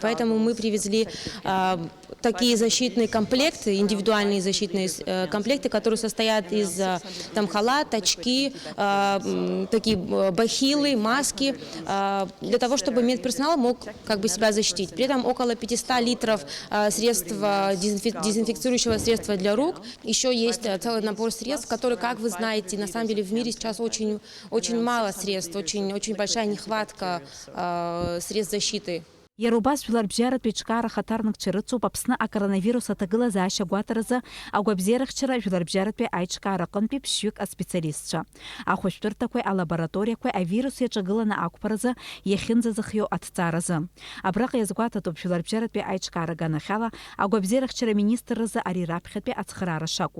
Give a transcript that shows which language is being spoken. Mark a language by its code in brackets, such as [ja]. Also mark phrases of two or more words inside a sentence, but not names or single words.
[ru] Поэтому мы привезли такие защитные комплекты, индивидуальные защитные комплекты, которые состоят из халат, очки, такие бахилы, маски, для того, чтобы медперсонал мог себя защитить. При этом около 500 литров средства, дезинфицирующего средства для рук. Еще есть целый набор средств, которые, как вы знаете, на самом деле в мире сейчас очень мало средств, очень большая нехватка средств защиты. [ab] Иарубас жәларбжьаратәи аиҿкаара хаҭарнакцәа рыцуп Аԥсны акоронавирус аҭагылазаашьа гәаҭаразы агәабзиарахьчара жәларбжьаратәи аиҿкаара аҟынтәи ԥшьҩык аспециалистцәа. Ахәышәтәырҭақәеи алабораториақәеи авирус иаҿагыланы ақәԥаразы иахьынӡазыхиоу аҭҵааразы. Абраҟа иазгәаҭатәуп жәларбжьаратәи аиҿкаара аганахьала агәабзиарахьчара министрразы ари раԥхьатәи ацхыраара шакәу.